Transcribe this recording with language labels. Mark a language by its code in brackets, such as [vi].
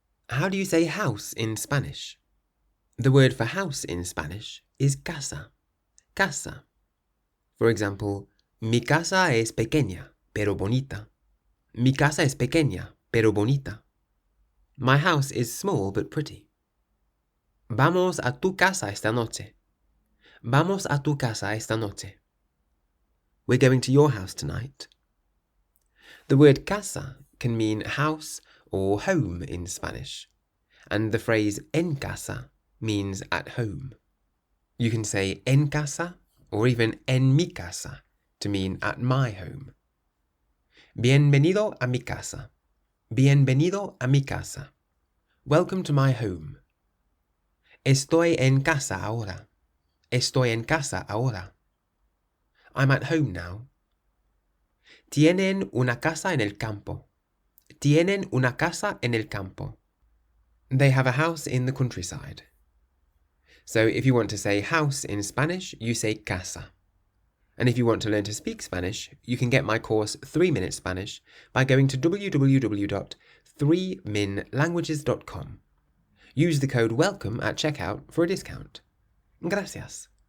[en] How do you say house in Spanish? The word for house in Spanish is casa. [es] Casa. [en] For example, [es] mi casa es pequeña, pero bonita. Mi casa es pequeña, pero bonita. [en] My house is small but pretty. [es] Vamos a tu casa esta noche. Vamos a tu casa esta noche. [en] We're going to your house tonight. The word casa can mean house or home in Spanish, and the phrase en casa means at home. You can say en casa or even en mi casa to mean at my home. [es] Bienvenido a mi casa. Bienvenido a mi casa. [en] Welcome to my home. [es] Estoy en casa ahora. Estoy en casa ahora. [en] I'm at home now. [es] Tienen una casa en el campo. Tienen una casa en el campo. [en] They have a house in the countryside. So if you want to say house in Spanish, you say casa. And if you want to learn to speak Spanish, you can get my course 3 Minute Spanish by going to www.3minlanguages.com. Use the code WELCOME at checkout for a discount. Gracias.